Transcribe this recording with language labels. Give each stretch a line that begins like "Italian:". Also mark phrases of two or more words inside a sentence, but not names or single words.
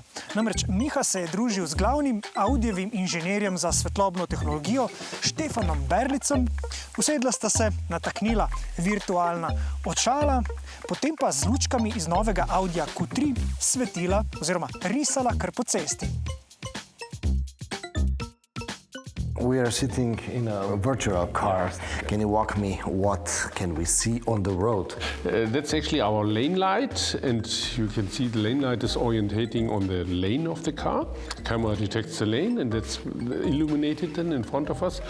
Slovenian: Namreč Miha se je družil z glavnim audijevim inženirjem za svetlobno tehnologijo Štefanom Berlicem, usedla sta se, nataknila virtualna očala, potem pa z lučkami iz novega Audija Q3 svetila oziroma risala kar po cesti.
English: We are sitting in a virtual car. Can you walk me what can we see on the road? That's actually our lane light, and you can see the lane light is orientating on the lane of the car. Camera detects the lane, and that's illuminated then in front of us.